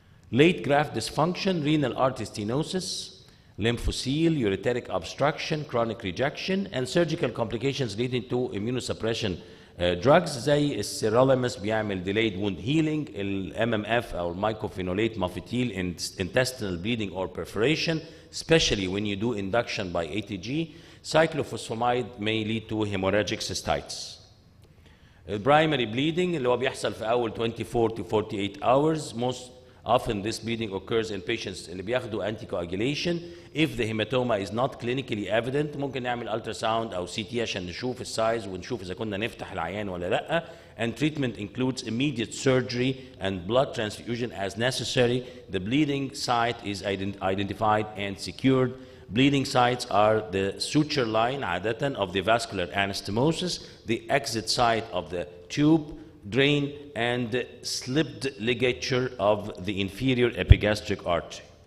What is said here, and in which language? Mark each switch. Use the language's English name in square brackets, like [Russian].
[English] Late graft dysfunction, renal artery stenosis, lymphocele, ureteric obstruction, chronic rejection, and surgical complications leading to immunosuppression drugs [Arabic] زي السيروليمس بيعمل [English] delayed wound healing, MMF أو mycophenolate mofetil, intestinal bleeding or perforation, especially when you do induction by ATG. Cyclophosphamide may lead to hemorrhagic cystitis. Primary bleeding [Arabic] اللي هو بيحصل في أول [English] 24 to 48 hours. Most Often this bleeding occurs in patients [Arabic] اللي بياخدوا [English] anticoagulation. If the hematoma is not clinically evident [Arabic] ممكن نعمل ultrasound أو CT عشان نشوف السايز ونشوف إذا كنا نفتح العيان ولا لأ. [English] And treatment includes immediate surgery and blood transfusion as necessary. The bleeding site is identified and secured. Bleeding sites are the suture line عادة of the vascular anastomosis, the exit site of the tube, drain, and slipped ligature of the inferior epigastric artery.